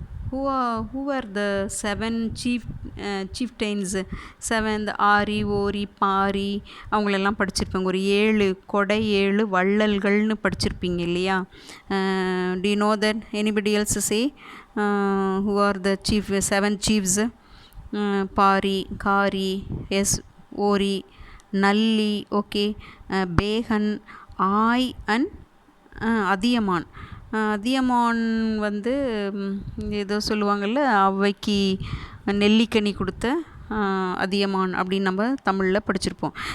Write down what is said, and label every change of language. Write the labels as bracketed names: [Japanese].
[English] Who were the 7 chieftains? [Tamil] 7 ஆரி, ஓரி, பாரி அவங்களெல்லாம் படிச்சிருப்பாங்க. ஒரு 7 கொடை, 7 வள்ளல்கள்னு படிச்சிருப்பீங்க இல்லையா? [English] Do you know that? Anybody else say who are the 7 chiefs? [Tamil] Pari, காரி, எஸ், ஓரி, நல்லி, ஓகே, பேகன், ஆய் அண்ட் அதியமான். அதியமான் வந்து ஏதோ சொல்லுவாங்கள்ல, அவ்வைக்கு நெல்லிக்கனி கொடுத்த அதியமான் அப்படின்னு நம்ம தமிழில் படிச்சிருப்போம்.